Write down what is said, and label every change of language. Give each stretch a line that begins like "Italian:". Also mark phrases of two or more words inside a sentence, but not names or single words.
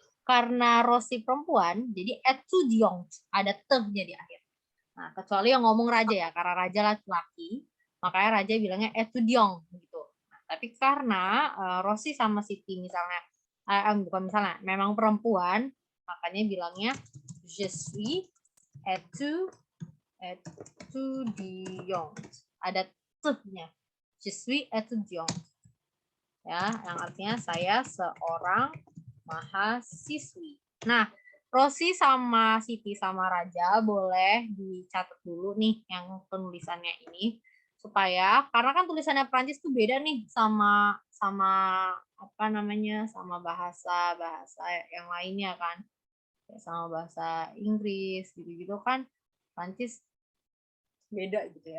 Indonesian: karena Rosi perempuan, jadi étudiant, ada tehnya di akhir. Nah, kecuali yang ngomong raja ya, karena raja laki-laki, makanya raja bilangnya étudiant gitu. Nah, tapi karena Rosi sama Siti misalnya, bukan misalnya, memang perempuan, makanya bilangnya
French: je suis étudiant.
Indonesian: Ada tehnya.
French: Je suis étudiant.
Indonesian: Ya, yang artinya saya seorang mahasiswi. Nah, Rosi sama Siti sama Raja boleh dicatat dulu nih yang penulisannya ini supaya karena kan tulisannya Prancis tuh beda nih sama apa namanya sama bahasa yang lainnya kan, sama bahasa Inggris gitu-gitu kan Prancis beda gitu ya.